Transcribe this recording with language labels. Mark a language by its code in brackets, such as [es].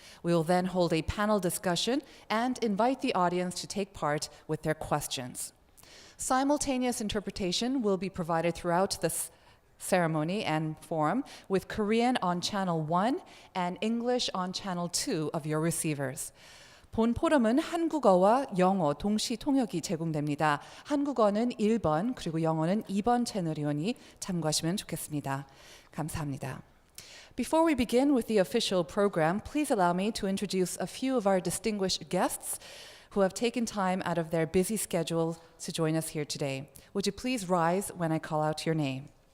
[en] We will then hold a panel discussion and invite the audience to take part with their questions. Simultaneous interpretation will be provided throughout the ceremony and forum with Korean on channel 1 and English on channel 2 of your receivers. [ko] 본 포럼은 한국어와 영어 동시 통역이 제공됩니다. 한국어는 1번 그리고 영어는 2번 채널이오니 참고하시면 좋겠습니다. 감사합니다. [en] Before we begin with the official program, please allow me to introduce a few of our distinguished guests who have taken time out of their busy schedule to join us here today. Would you please rise when I call out your name?